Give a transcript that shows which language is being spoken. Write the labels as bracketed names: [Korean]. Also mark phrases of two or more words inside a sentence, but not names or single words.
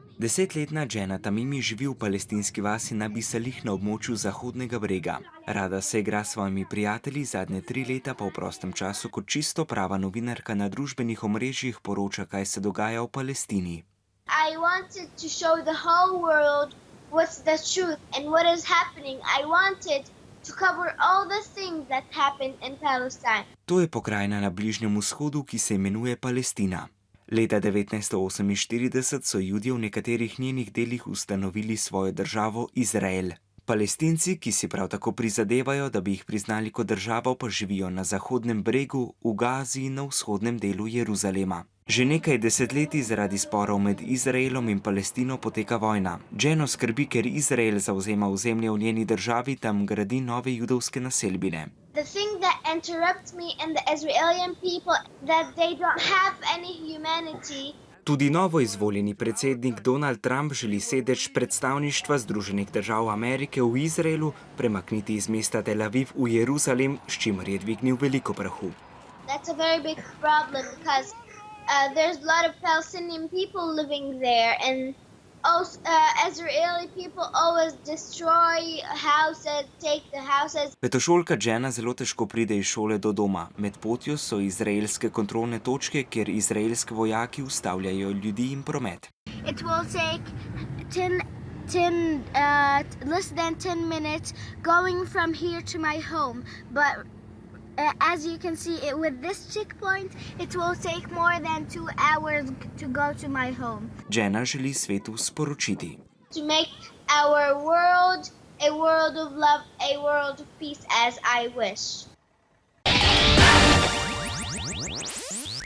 [Slovenian] 10-letna Jenna Tamimi živi v palestinski vasi Nabi Salih na območju Zahodnega brega. Rada se igra s svojimi prijatelji, zadnje 3 leta pa v prostem času kot čisto prava novinarka na družbenih omrežjih poroča, kaj se dogaja v Palestini. [English] I wanted to show the whole world what's the truth and what is happening. I wanted to cover all the things that happened in Palestine. [Slovenian] To je pokrajina na Bližnjem vzhodu, ki se imenuje Palestina. Leta 1948 so Judje v nekaterih njenih delih ustanovili svojo državo Izrael. Palestinci, ki si prav tako prizadevajo, da bi jih priznali kot državo, pa živijo na Zahodnem bregu, v Gazi in na vzhodnem delu Jeruzalema. Že nekaj desetletij zaradi sporov med Izraelom in Palestino poteka vojna. Jenno skrbi, ker Izrael zavzema ozemlje v njeni državi, tam gradi nove judovske naselbine. [English] The thing that interrupts me and the Israeli people that they don't have any humanity. [Slovenian] Tudi novo izvoljeni predsednik Donald Trump želi sedež predstavništva Združenih držav Amerike v Izraelu premakniti iz mesta Tel Aviv v Jeruzalem, s čimer je dvignil veliko prahu. [English] That's a very big problem because there's a lot of Palestinian people living there and also Israeli people always destroy houses, take the houses. [Slovenian] Petošolka Jenna zelo težko pride iz šole do doma. Med potjo so izraelske kontrolne točke, kjer izraelski vojaki ustavljajo ljudi in promet. [English] It will take less than 10 minutes going from here to my home, but as you can see, with this checkpoint, it will take more than 2 hours to go to my home. [Slovenian] Jenna želi svetu sporočiti: [English] To make our world a world of love, a world of peace as I wish.